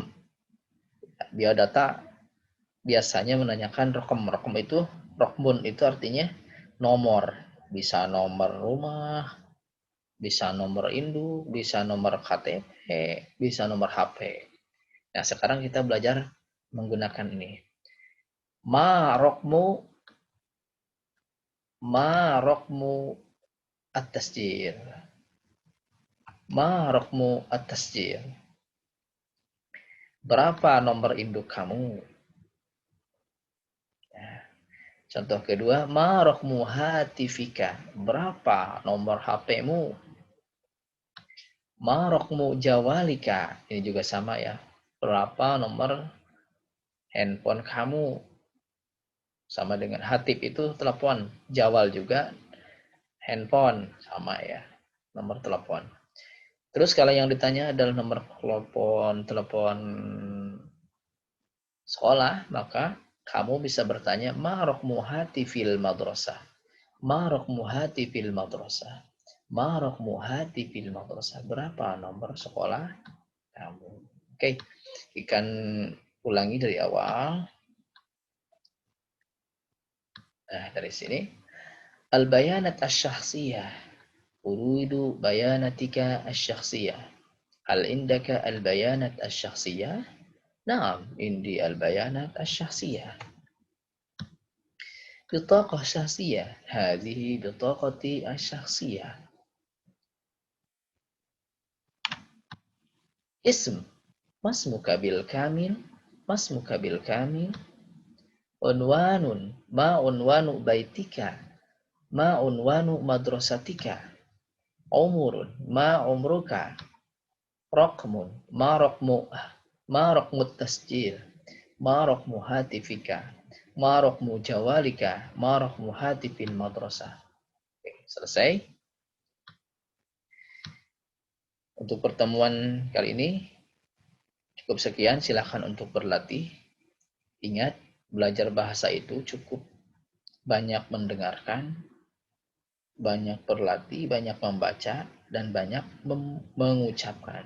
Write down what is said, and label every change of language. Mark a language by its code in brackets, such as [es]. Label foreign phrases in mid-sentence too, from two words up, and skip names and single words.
[id] Biodata biasanya menanyakan rokom. Rokom itu, rokmun itu artinya nomor. Bisa nomor rumah, bisa nomor induk, bisa nomor KTP, bisa nomor HP. Nah, sekarang kita belajar menggunakan ini. [ar] ما رقم التسجيل. ما رقم التسجيل. [id] Berapa nomor induk kamu? Nah, contoh kedua, [ar] ما رقم هاتفك. [id] Berapa nomor HP-mu? [ar] ما رقم جوالك. [id] Ini juga sama ya. Berapa nomor handphone kamu? Sama dengan hatib itu telepon. Jawal juga handphone. Sama ya. Nomor telepon. Terus kalau yang ditanya adalah nomor telepon sekolah, maka kamu bisa bertanya, [ar] ما رقم هاتف المدرسة. ما رقم هاتف المدرسة. ما رقم هاتف المدرسة. [id] Berapa nomor sekolah kamu? Oke, ikan ulangi dari awal. Nah, dari sini. [ar] البيانات الشخصية. أريد بياناتك الشخصية. هل عندك البيانات الشخصية؟ نعم، عندي البيانات الشخصية. بطاقة شخصية هذه بطاقتي الشخصية اسم ما اسمك بالكامل ما اسمك بالكامل عنوان ما عنوان بيتك ما عنوان مدرستك عمر ما عمرك رقم ما رقم التسجيل ما رقم هاتفك ما رقم جوالك ما رقم هاتف المدرسة. [id] Selesai. Untuk pertemuan kali ini cukup sekian, silahkan untuk berlatih. Ingat, belajar bahasa itu cukup banyak mendengarkan, banyak berlatih, banyak membaca, dan banyak mengucapkan.